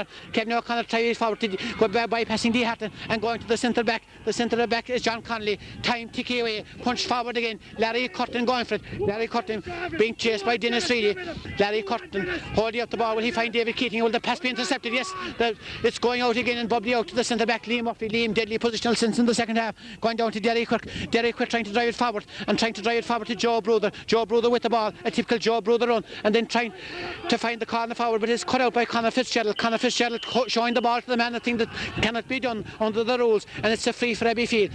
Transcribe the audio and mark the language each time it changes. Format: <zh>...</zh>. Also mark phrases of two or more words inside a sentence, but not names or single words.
<en>Kevin O'Connor trying forward to go bypassing Dee Harton and going to the centre back. The centre back is John Connolly. Time ticking away, punch forward again. Larry Curtin going for it. Larry Curtin being chased by Dennis Reilly. Larry Curtin holding up the ball. Will he find David Keating? Will the pass be intercepted? Yes, it's going out again and bubbly out to the centre back. Liam Murphy. Liam deadly positional since in the second half. Going down to Derry Quirk. Derry Quirk trying to drive it forward and trying to drive it forward to Joe Brother. Joe Brother with the ball. A typical Joe Brother run and then trying to find the corner forward, but it's cut out by Conor Fitzgerald. Conor Fitzgerald showing the ball to the man, a thing that cannot be done under the rules, and it's a free for Abbeyfeale.</en>